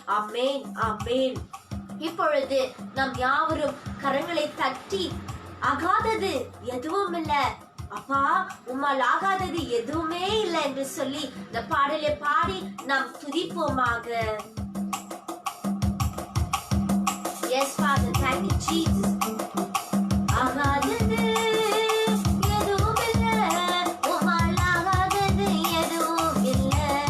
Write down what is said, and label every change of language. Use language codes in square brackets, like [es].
[ta] ஆமென், ஆமென். இப்பொழுது நாம் யாவரும் கரங்களை தட்டி ஆகாதது எதுவும் இல்ல அப்பா, உம்மால் ஆகாதது எதுவுமே இல்லை என்று சொல்லி இந்த பாடலை பாடி நாம் துதிப்போமாக. [en] Yes, Father, thank you, Jesus. [ta] ஆகாதது எதுவும் இல்லை, உம்மால் ஆகாதது எதுவும் இல்லை.